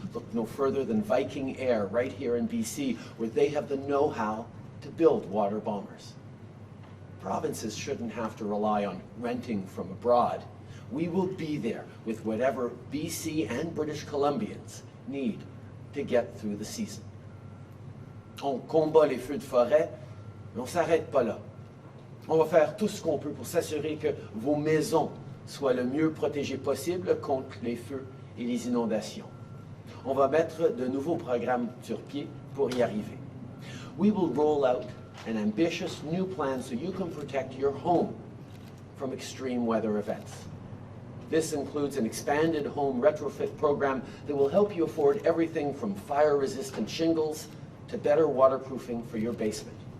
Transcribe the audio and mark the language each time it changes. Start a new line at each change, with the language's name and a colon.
English: Look no further than Viking Air right here in BC, where they have the know-how to build water bombers. Provinces shouldn't have to rely on renting from abroad. We will be there with whatever BC and British Columbians need to get through the season.
French: On combat les feux de forêt, mais on ne s'arrête pas là. On va faire tout ce qu'on peut pour s'assurer que vos maisons soient le mieux protégées possible contre les feux et les inondations. On va mettre de nouveaux programmes sur pied pour y arriver.
English: We will roll out an ambitious new plan so you can protect your home from extreme weather events. This includes an expanded home retrofit program that will help you afford everything from fire-resistant shingles to better waterproofing for your basement.